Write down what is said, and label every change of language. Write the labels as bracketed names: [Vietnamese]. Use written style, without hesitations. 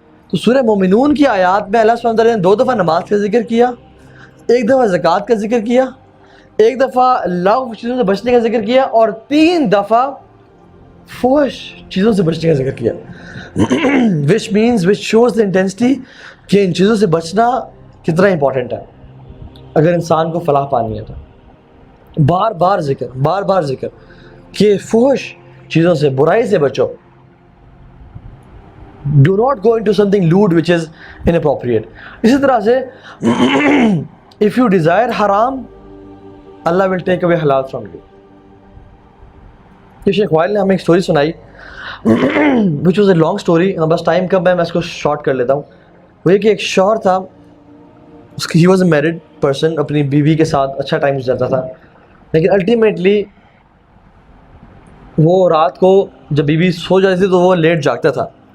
[Urdu] تو سورہ مومنون کی آیات میں اللہ سبحانہ تعالیٰ نے 2 دفعہ نماز کا ذکر کیا, 1 دفعہ زکوٰۃ کا ذکر کیا, 1 دفعہ لغو چیزوں سے بچنے کا ذکر کیا, اور 3 دفعہ فحش چیزوں سے بچنے کا ذکر کیا. [English] which shows the intensity [Urdu] کہ ان چیزوں سے بچنا کتنا امپورٹنٹ ہے اگر انسان کو فلاح پانی ہے. تو بار بار ذکر کہ فحش چیزوں سے, برائی سے بچو. [English] Do not go into something lewd which is inappropriate. [Urdu] اسی طرح سے [English] if you desire haram, Allah will take away halal from you. [Urdu] یہ شیخ وائل نے ہمیں ایک سٹوری سنائی [English] which was a long story. [Urdu] بس ٹائم کم ہے, میں اس کو شارٹ کر لیتا ہوں. وہ یہ کہ ایک شوہر تھا, [English] he was a married person, [Urdu] اپنی بیوی کے ساتھ اچھا ٹائم گزارتا تھا, لیکن الٹیمیٹلی وہ رات کو جب بیوی سو جاتی تھی تو وہ لیٹ جاگتا تھا.